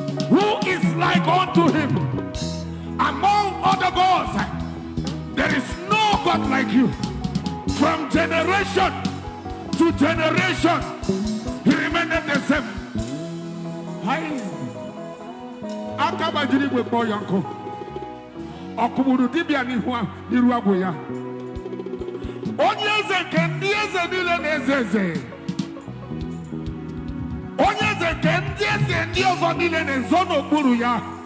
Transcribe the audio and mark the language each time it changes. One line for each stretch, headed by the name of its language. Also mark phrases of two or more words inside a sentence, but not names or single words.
English: Who is like unto him? Among other gods, there is no God like you. From generation to generation, he remained the same. Hi.
Igbo: Aka gbajiri igwe kpọọ ya nkụ. Ọ kụgburu dibịa n'ihu a-, n'iru agwụ ya. Onye eze nke ndị eze niile na-eze eze. Onye eze nke ndị eze ndị ọzọ niile na-ezo n'okpuru ya.